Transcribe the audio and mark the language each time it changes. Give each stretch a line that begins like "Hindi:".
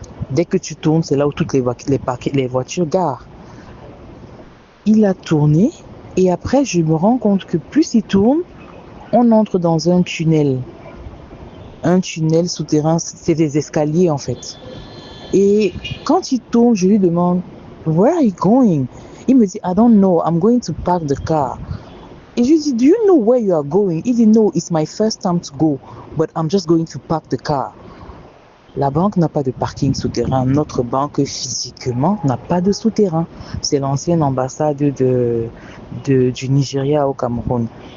French: Dès que tu tournes, c'est là où toutes les voitures garent. Il a tourné, et après, je me rends compte que plus il tourne, on entre dans un tunnel. Un tunnel souterrain, c'est des escaliers en fait. Et quand il tourne, je lui demande,
English: Where are you going?
French: Il me dit,
English: I don't know, I'm going to park the car.
French: Et je lui dis,
English: Do you know where you are going?
French: Il dit,
English: No, it's my first time to go, but I'm just going to park the car.
French: La banque n'a pas de parking souterrain. Notre banque, physiquement, n'a pas de souterrain. C'est l'ancienne ambassade du Nigeria au Cameroun.